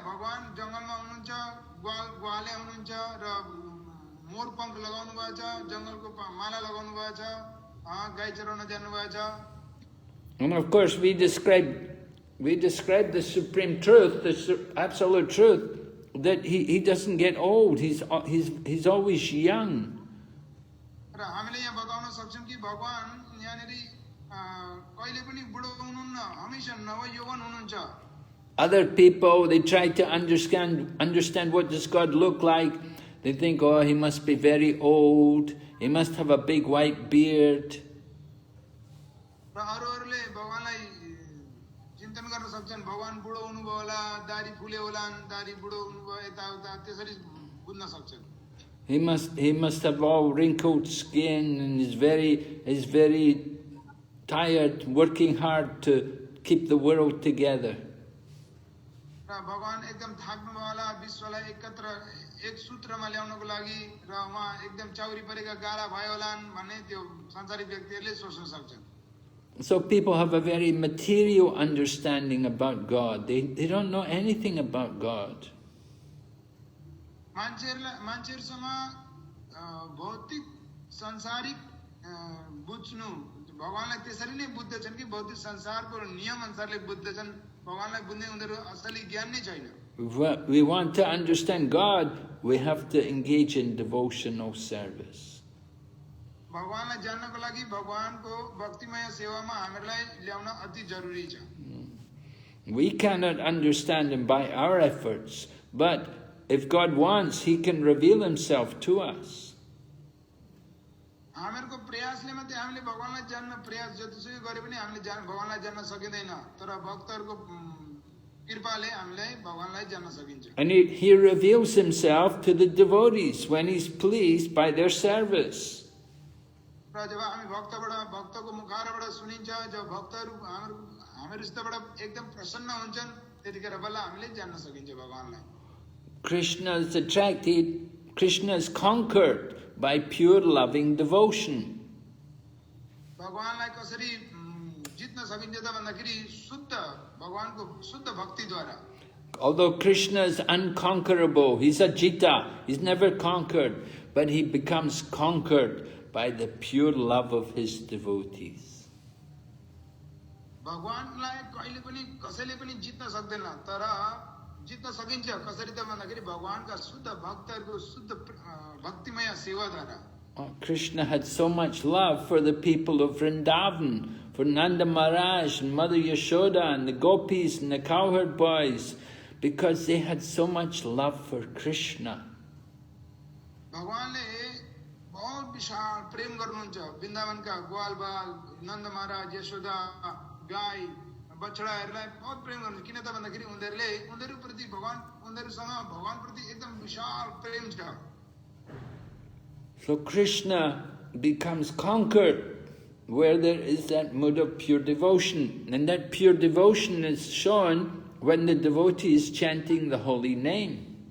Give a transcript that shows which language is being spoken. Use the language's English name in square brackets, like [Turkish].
[Nepali] भगवान जंगलमा हुनुहुन्छ ग्वाले हुनुहुन्छ र मोर पंख लगाउनु भएको छ जंगलको माला लगाउनु भएको छ गाई चराउन जानु भएको छ. [English] And of course we describe the supreme truth, the absolute truth, that he doesn't get old, he's always young. [Nepali] र हामीले यहाँ बताउन सक्छौं कि भगवान यहाँनेरि कहिले पनि बुढो हुनुहुन्न हमेशा नवयौवन हुनुहुन्छ. [English] Other people, they try to understand what does God look like. They think, oh, he must be very old, he must have a big white beard. [Nepali] र अरूहरूले भगवानलाई चिन्तन गर्न सक्छन् भगवान बुढो हुनुभयो होला दाढी फुले होलान् दाढी बुढो हुनुभयो यताउता त्यसरी बुझ्न सक्छन्. [English] He must have all wrinkled skin and is very tired, working hard to keep the world together. [Nepali] र भगवान एकदम थाक्नु होला विश्वलाई एकत्र एक सूत्रमा ल्याउनको लागि र उहाँ एकदम चाउरी परेका गाला भयो होलान् भन्ने त्यो संसारिक व्यक्तिहरूले सोच्न सक्छन्. [English] So people have a very material understanding about God. They don't know anything about God. [Nepali] मान्छेहरुसँग भौतिक संसारिक बुझ्नु भगवानलाई त्यसरी नै बुझ्दछन् कि भौतिक संसारको नियम अनुसारले बुझ्दछन्. भगवानलाई बुझ्ने उनीहरु असली ज्ञान नै छैन. [English] We want to understand God, we have to engage in devotional service. [Nepali] भगवानलाई जान्नको लागि भगवानको भक्तिमय सेवामा हामीलाई ल्याउन अति जरुरी छ. [English] We cannot understand him by our efforts, but if God wants, he can reveal himself to us. [Nepali] हामीहरुको प्रयासले मात्रै हामीले भगवानलाई जान्न प्रयास जतिसुकै गरे पनि हामीले भगवानलाई जान्न सकिदैन तर भक्तहरुको कृपाले हामीले भगवानलाई जान्न सकिन्छ. [English] And he reveals himself to the devotees when he's pleased by their service. [Nepali] र जब हामी भक्तको मुखारबाट सुनिन्छ जब भक्तहरु हामीहरुबाट एकदम प्रसन्न हुन्छन् त्यतिखेर बल्ल हामीले जान्न सकिन्छ भगवानलाई. [English] Krishna is attracted, Krishna is conquered by pure loving devotion. [Nepali] भगवानलाई कसरी जित्न सकिन्छ त भन्दाखेरि शुद्ध भगवानको शुद्ध भक्तिद्वारा. [English] Although Krishna is unconquerable, he's a jita, he's never conquered, but he becomes conquered by the pure love of his devotees. [Nepali] भगवानलाई कहिले पनि कसैले पनि जित्न सक्दैन तर जित्न सकिन्छ कसरी त भन्दाखेरि भगवानका शुद्ध भक्तहरुको शुद्ध भक्तिमय सेवाद्वारा. [English] Krishna had so much love for the people of Vrindavan, for Nanda Maharaj and Mother Yashoda and the gopis and the cowherd boys, because they had so much love for Krishna. [Nepali] भगवानले बहुत विशाल प्रेम गर्नुहुन्छ वृन्दावनका ग्वाल बाल नन्द महाराज यशोदा गाई बछडाहरूलाई बहुत प्रेम गर्नुहुन्छ किन त भन्दाखेरि उनीहरुप्रति उनीहरुसँग भगवानप्रति एकदम विशाल प्रेम छ. [English] So Krishna becomes conquered where there is that mood of pure devotion. And that pure devotion is shown when the devotee is chanting the holy name.